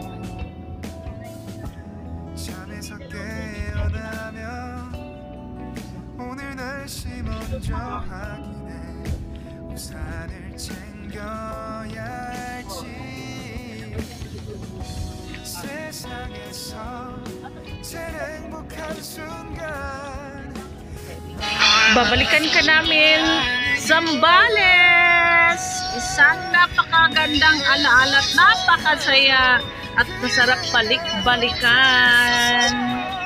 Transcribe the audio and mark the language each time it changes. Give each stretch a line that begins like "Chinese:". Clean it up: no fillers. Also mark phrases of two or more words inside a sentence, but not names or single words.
Korean: 잠에서 깨어나면 오늘 날씨 먼저 확인해 우산을 챙겨야 할지 세상에서 제일 행복한 순간
Filipino: Babalikan ka namin Zambales. Isang napakagandang alaala at napakasaya at masarap balik-balikan.